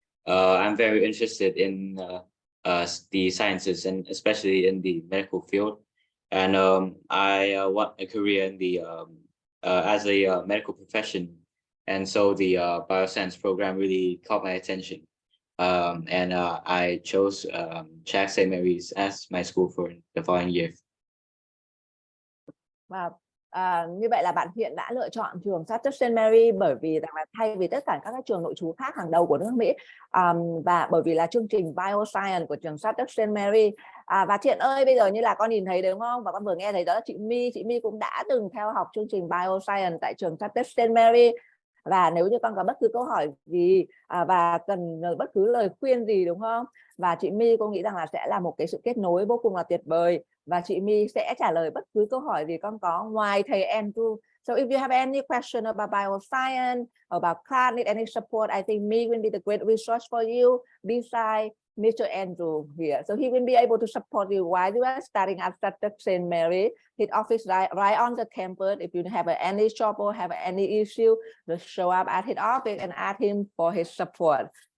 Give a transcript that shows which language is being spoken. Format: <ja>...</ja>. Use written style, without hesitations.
<en>I'm very interested in the sciences and especially in the medical field, and I want a career in the as a medical profession, and so the bioscience program really caught my attention, and I chose Shattuck-St. Mary's as my school for the following year. Wow.</en> <vi>Như vậy là bạn Thiện đã lựa chọn trường Shattuck-St. Mary bởi vì rằng là thay vì tất cả các trường nội trú khác hàng đầu của nước Mỹ, và bởi vì là chương trình Bioscience của trường Shattuck-St. Mary. Và Thiện ơi, bây giờ như là con nhìn thấy đúng không, và con vừa nghe thấy đó là chị My cũng đã từng theo học chương trình Bioscience tại trường Shattuck-St. Mary. Và nếu như con có bất cứ câu hỏi gì và cần bất cứ lời khuyên gì, đúng không? Và chị My, cô nghĩ rằng là sẽ là một cái sự kết nối vô cùng là tuyệt vời, và chị My sẽ trả lời bất cứ câu hỏi gì con có ngoài thầy Andrew.</vi> <en>So if you have any question about bioscience, about class, need any support, I think me will be the great resource for you beside Mr. Andrew here. So he will be able to support you while you are studying at Shattuck-St. Mary. His office right on the campus. If you have any trouble, have any issue, just show up at his office and ask him for his support.</en>